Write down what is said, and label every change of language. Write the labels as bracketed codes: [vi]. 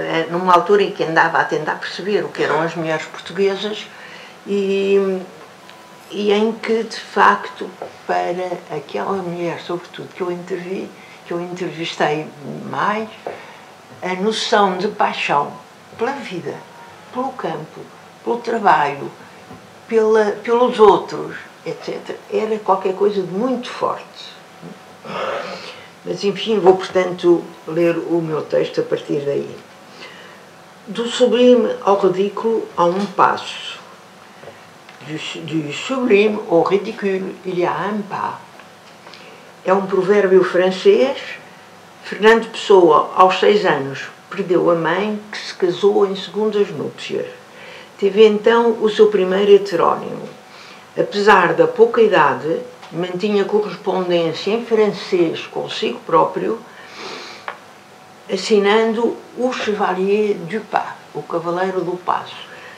[pt] numa altura em que andava a tentar perceber o que eram as mulheres portuguesas, e em que de facto para aquela mulher, sobretudo que eu entrevistei mais, a noção de paixão pela vida, pelo campo, pelo trabalho, pelos outros, etc., era qualquer coisa de muito forte. Mas, enfim, vou, portanto, ler o meu texto a partir daí. Do sublime ao ridículo há um passo. [fr] Du sublime au ridicule, il y a un pas. [pt] É um provérbio francês. Fernando Pessoa, aos 6 anos, perdeu a mãe, que se casou em segundas núpcias. Teve então o seu primeiro heterónimo. Apesar da pouca idade, mantinha correspondência em francês consigo próprio, assinando o Chevalier du Pas, o Cavaleiro do Passo.